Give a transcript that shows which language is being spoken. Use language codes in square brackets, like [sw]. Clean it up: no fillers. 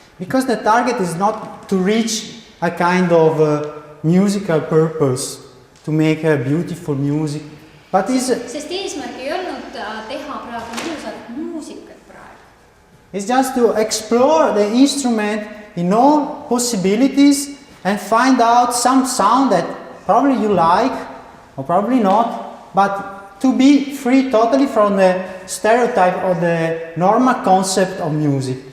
[en] Because the target is not to reach a kind of musical purpose, to make a beautiful music, but [et] sest eesmärk ei olnud teha praegu ilusat muusikat praegu. [en] It's just to explore the instrument in all possibilities and find out some sound that probably you like or probably not, but to be free totally from the stereotype or the normal concept of music.